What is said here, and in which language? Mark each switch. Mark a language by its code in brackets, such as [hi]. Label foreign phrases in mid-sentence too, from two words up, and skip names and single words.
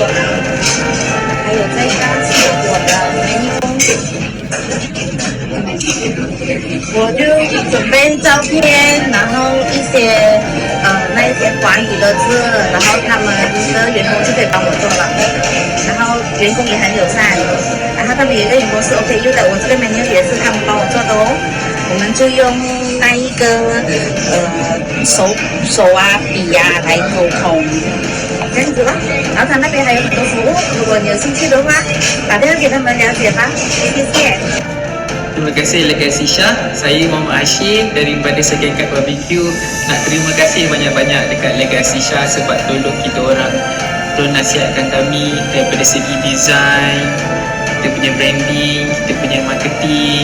[zh] 还有这个是我的menu，我就准备照片，然后一些那一些华语的字，然后他们的员工就可以帮我做了。然后员工也很友善，然后他们有一个员工是 OKU 的，我这个 menu 也是他们帮我做的哦。我们就用那一个手啊笔啊来沟通，这样子啦。然后他那边还有很多服务，如果你有兴趣的话，打电话给他们了解吧。谢谢。 [ms] Terima kasih Legasi Syah. Saya Muhammad Hashim daripada Segekat Barbecue. Nak terima kasih banyak-banyak dekat Legasi Syah sebab tolong kita orang, tolong nasihatkan kami daripada segi design, kita punya branding, kita punya marketing.